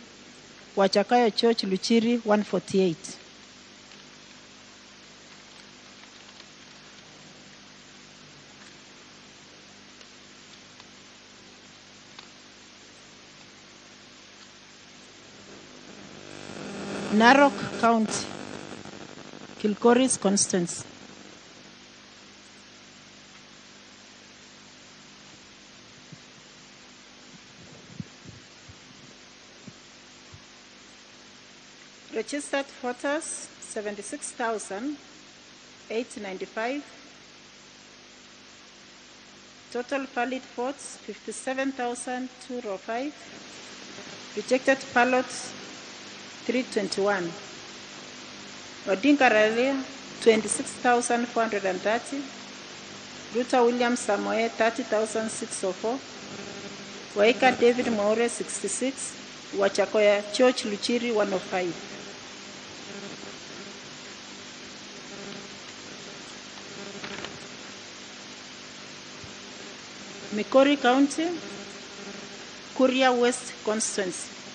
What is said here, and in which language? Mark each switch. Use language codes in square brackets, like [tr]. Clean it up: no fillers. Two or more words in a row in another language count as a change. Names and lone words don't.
[en] Wachakoya Church Luchiri 148. Narok County, Kilgoris Constituency. Registered voters 76,895. Total valid votes 57,205. Rejected ballots 321. Odinga Raila 26,430. Ruto William Samoe 30,604. Waika David Maure 66. Wachakoya Church Luchiri 105. Migori County, Kuria West Constituency.